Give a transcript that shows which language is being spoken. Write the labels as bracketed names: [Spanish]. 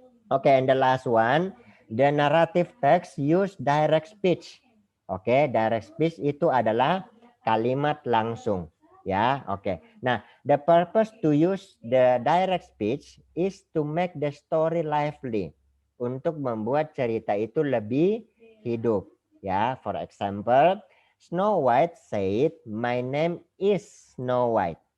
[English] Oke, and the last one, the narrative text use direct speech. [Indonesian] Oke, direct speech itu adalah kalimat langsung ya. Oke. [English] Nah, the purpose to use the direct speech is to make the story lively. [Indonesian] Untuk membuat cerita itu lebih hidup ya. [English] For example, Snow White said, "My name is Snow White."